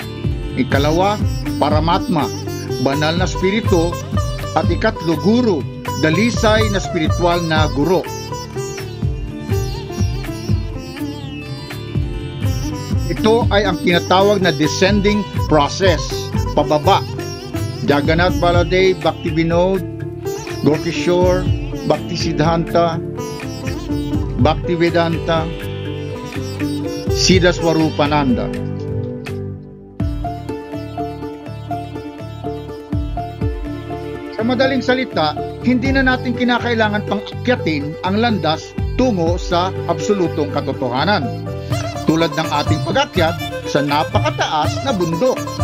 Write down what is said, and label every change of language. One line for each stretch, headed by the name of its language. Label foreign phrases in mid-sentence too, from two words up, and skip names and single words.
Filipino: Ikalawa, Paramatma, banal na spirito. At ikatlo, Guru, dalisay na spiritual na guro. Ito ay ang tinatawag na
English: descending process,
Filipino: pababa. Jagannath Baladev, Bhakti Vinod, Gorky Shore, Bhakti Siddhanta, Bhakti Vedanta, Siddha Swarupananda. Sa madaling salita, hindi na natin kinakailangan pang akyatin ang landas tungo sa absolutong katotohanan, tulad ng ating pag-akyat sa napakataas na bundok.